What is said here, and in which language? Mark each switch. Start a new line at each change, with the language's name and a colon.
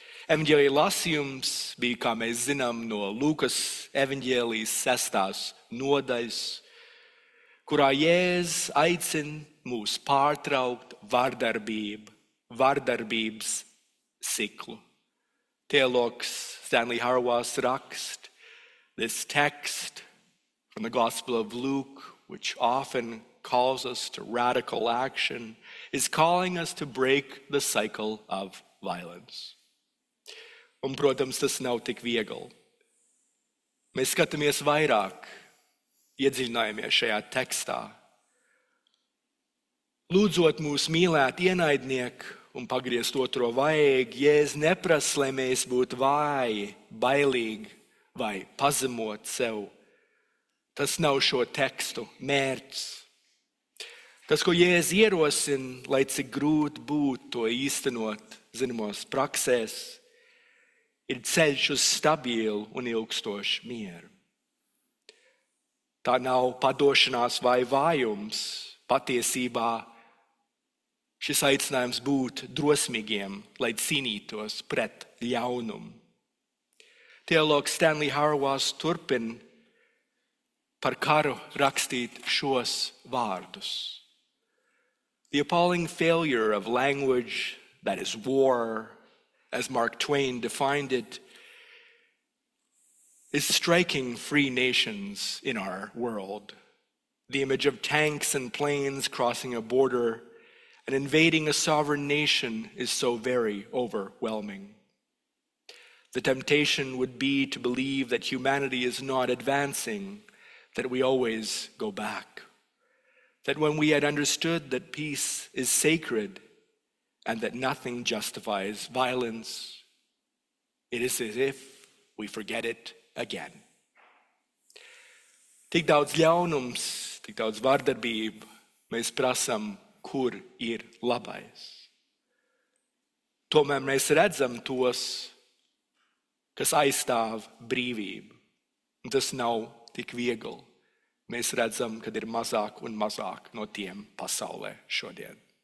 Latvian: Evaņģēlija lasījums bija, kā mēs zinām, no Lūkas evaņģēlijas 6. nodaļas, kurā Jēzus aicina mūs pārtraukt vardarbības ciklu. Teologs Stanley Hauerwas raksta,
English: this text from the Gospel of Luke, which often calls us to radical action, is calling us to break the cycle of violence.
Latvian: Un, protams, tas nav tik viegli. Mēs skatāmies vairāk, iedziļinājamies šajā tekstā, lūdzot mūs mīlēt ienaidnieku un pagriezt otro vaigu. Jēzus neprasa, lai mēs būtu vāji, bailīgi vai pazemot sev. Tas nav šo tekstu mērķis. Tas, ko Jēzus ierosina, lai cik grūti būtu to īstenot zināmos praksēs, ir ceļš uz stabilu un ilgstošu mieru. Tā nav padošanās vai vājums. Patiesībā šis aicinājums būt drosmīgiem, lai cīnītos pret ļaunumu. Teologs Stanley Hauerwas turpina par karu rakstīt šos vārdus.
English: The appalling failure of language, that is war, as Mark Twain defined it, is striking free nations in our world. The image of tanks and planes crossing a border and invading a sovereign nation is so very overwhelming. The temptation would be to believe that humanity is not advancing, that we always go back, that when we had understood that peace is sacred and that nothing justifies violence, it is as if we forget it again.
Latvian: Tik daudz ļaunums, tik daudz vardarbību, mēs prasam, kur ir labais. Tomēr mēs redzam tos, kas aizstāv brīvību. Un tas nav tik viegli. Mēs redzam, kad ir mazāk un mazāk no tiem pasaulē šodien.